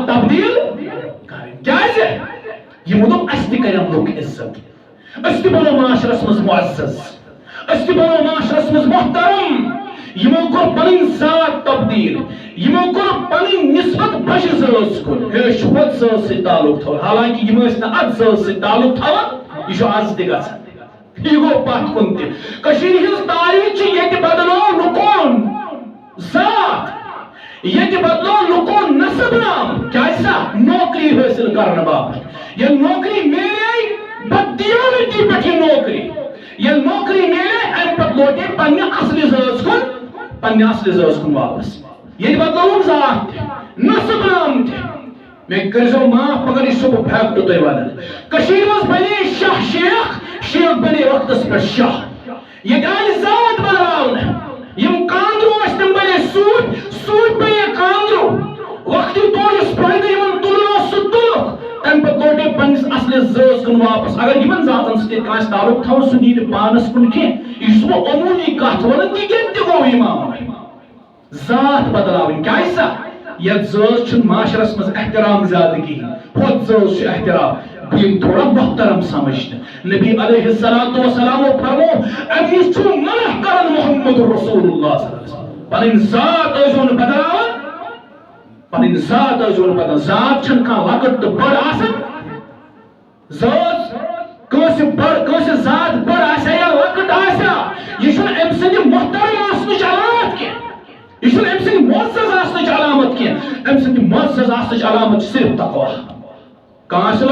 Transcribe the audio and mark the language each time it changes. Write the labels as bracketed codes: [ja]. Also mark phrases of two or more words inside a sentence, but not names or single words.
[ks] تبدیل کرن کیازِ یمو دوٚپ اسہِ تہِ کرن لُکھ عزت أسۍ تہِ بنو معاشرس مز معزز أسۍ تہِ بنو معاشرس مز محترم یمو کوٚر پنٕنۍ ذات تبدیل یمو کوٚر پنٕنۍ نسبت بجہِ ذات کُن ہیٚچھ ہُتھ ذات سۭتۍ تعلق تھاوُن حالانکہ یم ٲسۍ نہٕ اتھ ذات سۭتۍ تعلق تھاوان یہ چھُ آز تہِ گژھان یہ گوٚو پتھ کُن تہِ کٔشیٖرِ ہٕنٛز تاریٖخ چھِ ییٚتہِ بدلو لُکون ذات ییٚتہِ بدلو لُکون نسب نام کیازِ سا نوکری حٲصِل کرنہٕ باپتھ ییٚلہِ نوکری میلے بددیانتی پٮ۪ٹھ یہِ نوکری ییٚلہِ نوکری میلے امہِ پتہٕ لوٹے پننہِ اصلہِ ذٲژ کُن پننہِ اصلہِ ذٲژ کُن واپس ییٚتہِ بدلووُم ذات تہِ نسب نام تہِ مےٚ کٔرۍزیو معاف مگر یہِ چھُسو بہٕ فیکٹ تۄہہِ ونان کٔشیٖرِ منٛز بنے شاہ شیخ بنے وقتس پٮ۪ٹھ شاہ ییٚتہِ آیہِ ذات بدلاونہٕ یم کاندرو ٲسۍ تِم بنے سوٗدۍ بنے کاندرو وقتہِ طور یُس فٲیدٕ یمن تُلُن اوس سُہ تُلُکھ تمہِ پتہٕ لوٹے پننس اصلس ذٲژ کُن واپس اگر یمن ذاتن سۭتۍ کٲنٛسہِ تعلق تھاوو سُہ دِی نہٕ پانس کُن کینٛہہ یہِ چھُس بہٕ عموٗمی کتھ ونان تہِ کتہِ تہِ گوٚو یہِ معاملہٕ ذات بدلاوٕنۍ کیازِ سا یتھ ذٲژ چھُنہٕ معاشرس منٛز احترام زیادٕ کِہیٖنۍ ہُتھ ذٲژ چھُ احترام بہٕ یِم تھوڑا محترم سمجھنہٕ نبی [ar] علیہ الصلوۃ والسلام [ks] فرمو امہِ نِش چھُ منع کران محمد رسول اللہ [ar] صلی اللہ علیہ وسلم [ks] پنٕنۍ ذات ٲسۍزیو نہٕ بدلاوان پنٕنۍ ذات ٲسۍزیو نہٕ بدلاوان ذات چھنہٕ کانٛہہ لۄکٕٹ تہٕ بٔڑ آسان ذات کٲنٛسہِ ذات بٔڑ آسیا یا لۄکٕٹ آسیا یہِ چھُنہٕ أمۍ سٕنٛدِ محترم آسنٕچ علامت کینٛہہ یہ چھُنہٕ أمۍ سٕنٛدِ معزز آسنٕچ علامت کینٛہہ أمۍ سٕنٛدِ معزز آسنٕچ علامت چھِ صرف تقوا کانٛہہ آسہِ